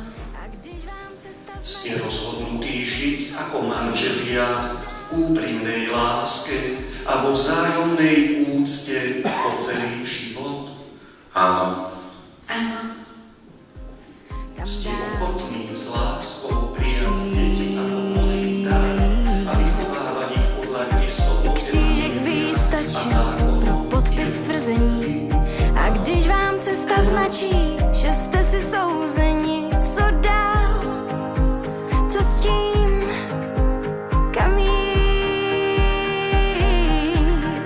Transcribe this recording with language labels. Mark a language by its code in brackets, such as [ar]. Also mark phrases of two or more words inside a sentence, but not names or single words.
[sk] Ste rozhodnutí žiť ako manželia v úprimnej láske a vo vzájomnej úcte po celý život. Áno. Áno. Ste ochotní s láskou prijať deti ako Boží dar a vychovávať ich podľa Kristovho [cs] Křížek by stačil pro podpis tvrzení. A když vám cesta značí, že jste si souzeni, co dál, co s tím, kam jít.